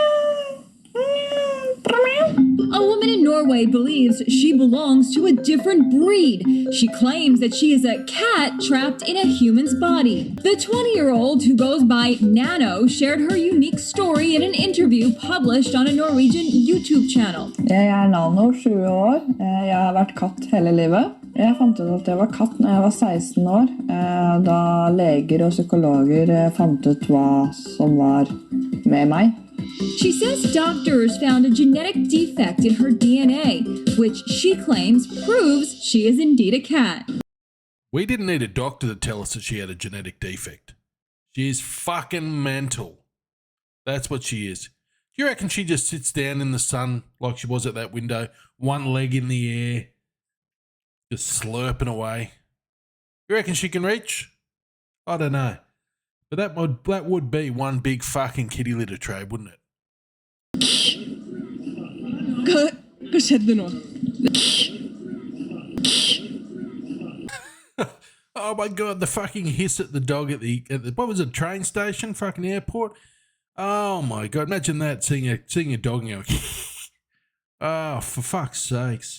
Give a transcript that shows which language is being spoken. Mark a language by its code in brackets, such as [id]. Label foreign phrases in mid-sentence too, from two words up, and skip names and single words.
[en] A woman in Norway believes she belongs to a different breed. She claims that she is a cat trapped in a human's body. The 20-year-old, who goes by Nano, shared her unique story in an interview published on a Norwegian YouTube channel. [no] Jeg Nano, 7 år. Jeg har vært katt hele livet. Jeg fant ut at jeg var katt når jeg var 16 år, da leger og psykologer fant ut hva som var med meg. [en] She says doctors found a genetic defect in her DNA, which she claims proves she is indeed a cat. We didn't need a doctor to tell us that she had a genetic defect. She is fucking mental. That's what she is. Do you reckon she just sits down in the sun like she was at that window, one leg in the air, just slurping away? You reckon she can reach? I don't know. But that would be one big fucking kitty litter tray, wouldn't it? [no] Hva skjedde nå? [en] Oh my God, the fucking hiss at the dog at the what was it, train station, fucking airport? Oh my God, imagine that, seeing a dog and going, oh, for fuck's sakes.